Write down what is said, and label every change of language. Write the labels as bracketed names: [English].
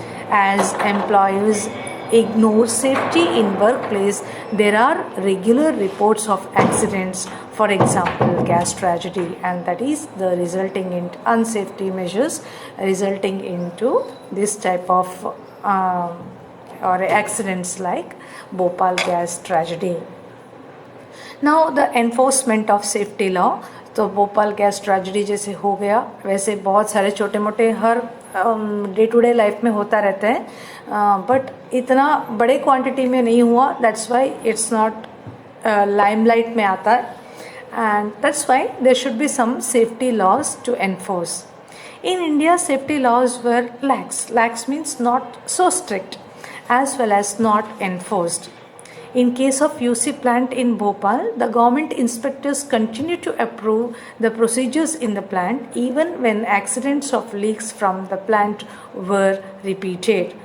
[English] As employers ignore safety in workplace, there are regular reports of accidents, for example gas tragedy, and that is the resulting in unsafety measures resulting into this type of or accidents like Bhopal gas tragedy. Now the enforcement of safety law. [Hindi] तो Bhopal gas tragedy जैसे हो गया, वैसे बहुत सारे छोटे मोटे हर day to day life में होता रहता है, बट इतना बड़े क्वांटिटी में नहीं हुआ. [English] that's why it's not limelight [Hindi] में आता है, [English] And that's why there should be some safety laws to enforce. In India safety laws were lax means not so strict, as well as not enforced. In case of UC plant in Bhopal, the government inspectors continue to approve the procedures in the plant even when accidents of leaks from the plant were repeated.